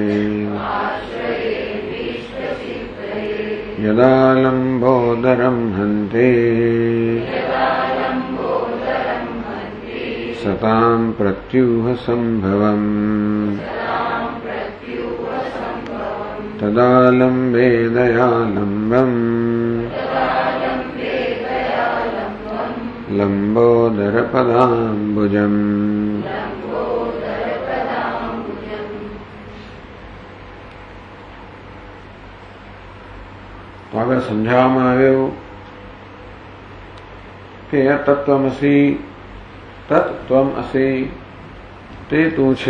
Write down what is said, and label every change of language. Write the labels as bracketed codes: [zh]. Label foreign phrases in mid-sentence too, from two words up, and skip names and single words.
[sa] यदा लम्बोदरं हन्ति सतां प्रत्यूहसम्भवम् तदा लम्बे दयालम्बम् लम्बोदरपदाम्बुजम्। [gu] તો આગળ સમજાવવામાં આવ્યું કે [sa] तत्त्वमसि तत्त्वम् असि [gu] તે તું છે.